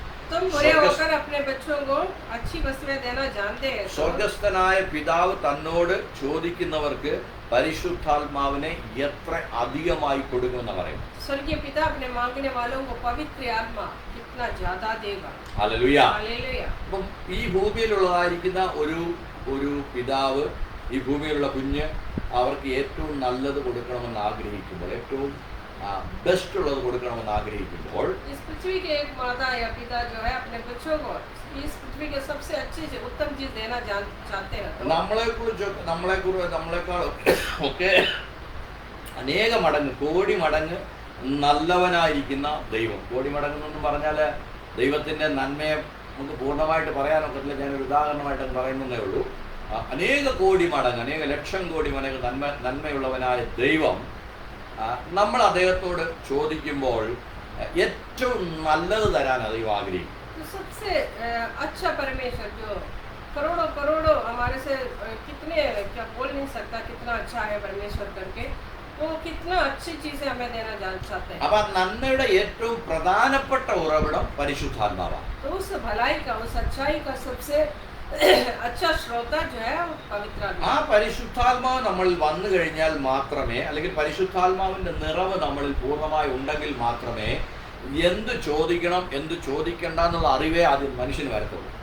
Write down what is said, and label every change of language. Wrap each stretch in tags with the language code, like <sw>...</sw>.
<hi>तुम बुरे होकर अपने बच्चों को अच्छी वस्तुएं देना जानते हैं,</hi> <ml>സ്വർഗസ്ഥനായ പിതാവ് തന്നോട് ചോദിക്കുന്നവർക്ക് പരിശുദ്ധാത്മാവിനെ എത്ര അധികമായി കൊടുക്കുമെന്ന് പറയും.</ml> <hi>स्वर्गीय पिता अपने मांगने वालों को पवित्र आत्मा कितना ज्यादा देगा।</hi> <ml>ഹല്ലേലൂയ.</ml> <hi>हालेलुया।</hi> <ml>അപ്പം ഈ ഭൂമിയിലുള്ളതായിരിക്കുന്ന ഒരു പിതാവ് ഈ ഭൂമിയിലുള്ള കുഞ്ഞ് അവർക്ക് ഏറ്റവും നല്ലത് കൊടുക്കണമെന്ന് ആഗ്രഹിക്കുമ്പോൾ, ഏറ്റവും बेस्ट ഉള്ളത് കൊടുക്കണമെന്ന് ആഗ്രഹിക്കുമ്പോൾ</ml> <hi>इस पृथ्वी के एक माता या पिता जो है अपने बच्चों को इस पृथ्वी के सबसे अच्छी से उत्तम चीज देना चाहते हैं।</hi> <ml>നമ്മളെക്കാൾ ഒക്കെ അനേക മടങ്ങ്, കോടി മടങ്ങ് നല്ലവനായിരിക്കുന്ന ദൈവം. കോടി മടങ്ങെന്നൊന്നും പറഞ്ഞാൽ ദൈവത്തിൻ്റെ നന്മയെ നമുക്ക് പൂർണ്ണമായിട്ട് പറയാനൊക്കത്തില്ല. ഞാനൊരു ഉദാഹരണമായിട്ട് പറയുന്നതേ ഉള്ളൂ. അനേക കോടി മടങ്ങ്, അനേക ലക്ഷം കോടി മടങ്ങ് നന്മയുള്ളവനായ ദൈവം നമ്മൾ അദ്ദേഹത്തോട് ചോദിക്കുമ്പോൾ ഏറ്റവും നല്ലത് തരാൻ ദൈവം ആഗ്രഹിക്കും.</ml> <hi>सबसे अच्छा परमेश्वर जो करोड़ों हमारे से कितने, क्या बोल नहीं सकता कितना अच्छा है परमेश्वर करके, वो कितना अच्छी चीजें हमें देना चाहते हैं।</hi> <ml>അപ്പൊ നന്മയുടെ ഏറ്റവും പ്രധാനപ്പെട്ട ഉറവിടം പരിശുദ്ധാത്മാവാണ്.</ml> <hi>तो उस भलाई का, उस अच्छाई का सबसे अच्छा श्रोता जो है वो पवित्र आत्मा।</hi> <ml>ആ പരിശുദ്ധാത്മാവ് നമ്മളിൽ വന്നു കഴിഞ്ഞാൽ മാത്രമേ, അല്ലെങ്കിൽ പരിശുദ്ധാത്മാവിന്റെ നിറവ് നമ്മളിൽ പൂർണ്ണമായി ഉണ്ടെങ്കിൽ മാത്രമേ എന്ത് ചോദിക്കണം എന്ത് ചോദിക്കണ്ട എന്നുള്ള അറിവേ ആദ്യം മനുഷ്യന് വരത്തുള്ളൂ.</ml>